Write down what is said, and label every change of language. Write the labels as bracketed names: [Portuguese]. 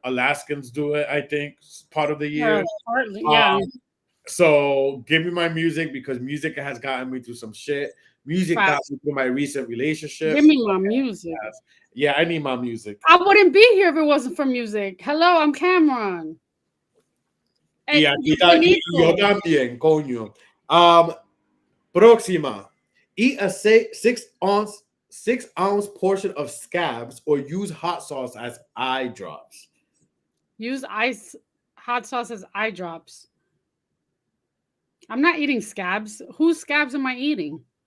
[English] Alaskans do it, I think, part of the year. Partly, Um, yeah. so give me my music because music has gotten me through some shit. Music got Facts. me through my recent relationship. Give me my music. Yeah, I need my music. I wouldn't be here if it wasn't for music. Hello, I'm Cameron. [Spanish] Y aquí está, y yo también, coño. Próxima. [English] Eat a 6-ounce portion of scabs or use hot sauce as eye drops. Use hot sauce as eye drops. I'm not eating scabs. Whose scabs am I eating?